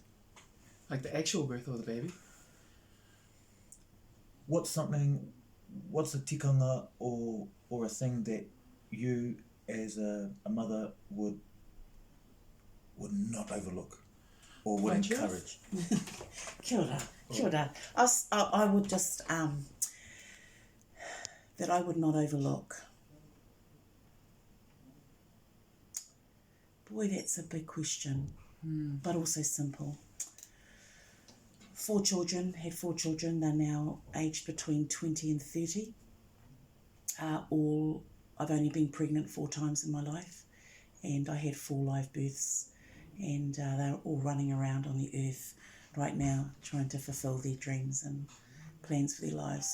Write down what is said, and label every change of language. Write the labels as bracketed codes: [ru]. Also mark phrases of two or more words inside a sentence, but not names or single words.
[en] Like the actual birth of the baby? What's a tikanga or a thing that you as a mother would not overlook or would encourage? [mi] Kia ora. [en] I would just, that I would not overlook. Boy, that's a big question, but also simple. 4 children, had 4 children. They're now aged between 20 and 30. I've only been pregnant 4 times in my life, and I had 4 live births, and they're all running around on the earth right now trying to fulfill their dreams and plans for their lives.